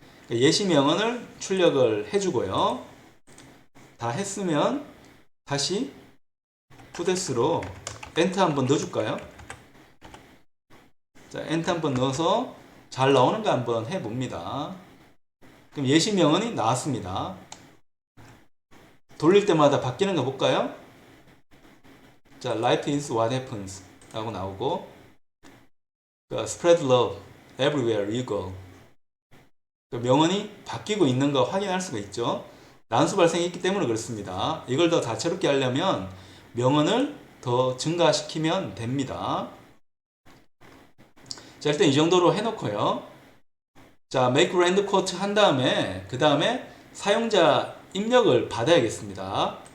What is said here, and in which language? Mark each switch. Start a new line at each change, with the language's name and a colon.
Korean: 예시 명언을 출력을 해주고요. 다 했으면 다시 푸데스로 엔터 한번 넣어줄까요? 자, 엔터 한번 넣어서 잘 나오는가 한번 해봅니다. 그럼 예시 명언이 나왔습니다. 돌릴 때마다 바뀌는 거 볼까요?
English: 자, life is what happens
Korean: 라고 나오고
English: spread love everywhere you go.
Korean: 명언이 바뀌고 있는 거 확인할 수가 있죠. 난수 발생했기 때문에 그렇습니다. 이걸 더 다채롭게 하려면 명언을 더 증가시키면 됩니다. 자, 일단 이 정도로 해놓고요. 자, make rand quote 한 다음에 그 다음에 사용자 입력을 받아야겠습니다.